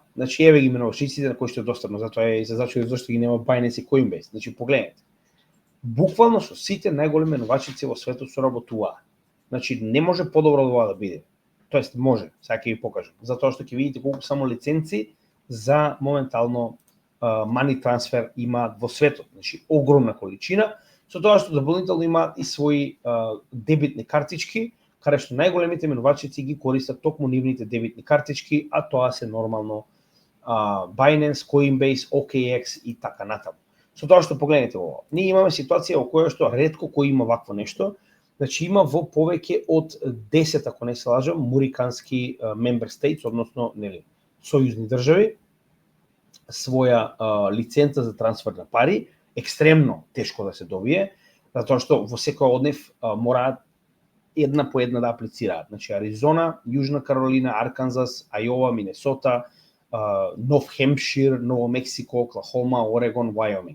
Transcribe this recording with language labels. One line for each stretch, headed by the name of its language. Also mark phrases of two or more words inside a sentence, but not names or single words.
Macedonian: Значи, еве ги менувачиците на кои што е достапно, затоа е и се зачуди зашто ги нема Binance и Coinbase. Значи, погледнете. Буквално со сите најголеми менувачици во светот соработуваат. Значи, не може подобро од ова да биде. Тоест, може, сега ќе ви покажам. Затоа што ќе видите колку само лиценци за моментално
English: money transfer
Macedonian: имаат во светот. Значи, огромна количина, со тоа што дополнително имаат и своји дебитни картички, каде што најголемите менувачици ги користат токму нивните дебитни картички, а тоа се нормално Binance, Coinbase, OKX и така натаму. Со тоа што погледнете ова, ние имаме ситуација во која што ретко кој има вакво нешто, значи има во повеќе од 10, ако не се лажам, мурикански
English: member states,
Macedonian: односно нели сојузни држави, своја лиценца за трансфер на пари, екстремно тешко да се добие, затоа што во секој од нив мораат една по една да аплицираат. Значи Аризона, Јужна Каролина, Арканзас, Ајова, Минесота, Нов Хемпшир, Ново Мексико, Оклахома, Орегон, Вајоминг.